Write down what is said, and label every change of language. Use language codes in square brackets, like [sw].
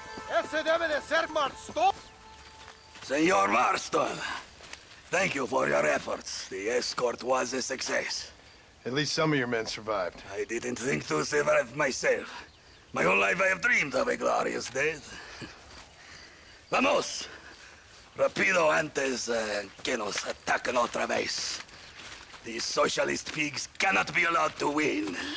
[es] Ese debe de ser Marston. [en] Senor Marston, thank you for your efforts. The escort was a success. At least some of your men survived. I didn't think to survive myself. My whole life I have dreamed of a glorious death. [es] Vamos. Rapido antes que nos ataquen otra vez. [en] These socialist pigs cannot be allowed to win.